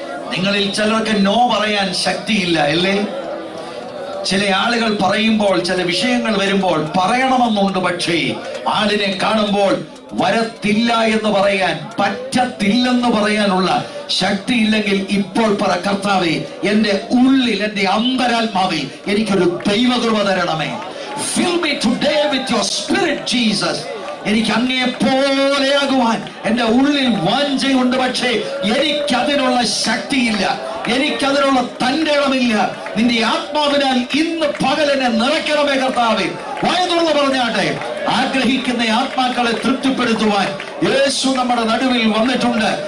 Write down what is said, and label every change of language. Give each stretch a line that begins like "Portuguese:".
Malayalam: നിങ്ങളിൽ ചിലർക്ക് നോ പറയാൻ ശക്തിയില്ല അല്ലേ? ചില ആളുകൾ പറയുമ്പോൾ, ചില വിഷയങ്ങൾ വരുമ്പോൾ പറയണമെന്നുണ്ട്. പക്ഷേ ആളിനെ കാണുമ്പോൾ വരത്തില്ല എന്ന് പറയാൻ, പറ്റത്തില്ലെന്ന് പറയാനുള്ള ശക്തി ഇല്ലെങ്കിൽ ഇപ്പോൾ പറ, കർത്താവേ എന്റെ ഉള്ളിൽ, എന്റെ അന്തരാത്മാവിൽ എനിക്കൊരു ദൈവകൃപ തരണമേ.
English: Fill me today with your spirit, Jesus.
Malayalam: എനിക്ക് അങ്ങയെ പോലെയാകുവാൻ എന്റെ ഉള്ളിൽ വാഞ്ചയുണ്ട്. പക്ഷേ എനിക്കതിനുള്ള ശക്തിയില്ല, എനിക്കതിനുള്ള തന്റെ ഇടമില്ല. നിന്റെ ആത്മാവിനാൽ ഇന്ന് പകലിനെ നിറയ്ക്കണമേ കർത്താവേ. വായ തുറന്ന് പറഞ്ഞാട്ടെ. ആഗ്രഹിക്കുന്ന ആത്മാക്കളെ തൃപ്തിപ്പെടുത്തുവാൻ യേശു നമ്മുടെ നടുവിൽ വന്നിട്ടുണ്ട്.